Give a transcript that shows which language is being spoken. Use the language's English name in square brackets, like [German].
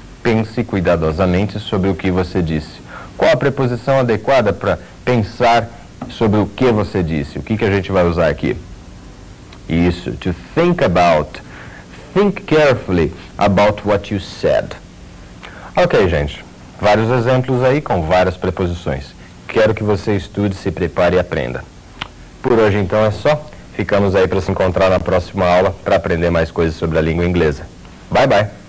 [Portuguese] Pense cuidadosamente sobre o que você disse. Qual a preposição adequada para pensar sobre o que você disse? O que a gente vai usar aqui? Isso, to think about. [English] Think carefully about what you said. [Portuguese] Ok, gente. Vários exemplos aí com várias preposições. Quero que você estude, se prepare e aprenda. Por hoje, então, é só. Ficamos aí para se encontrar na próxima aula para aprender mais coisas sobre a língua inglesa. [English] Bye, bye.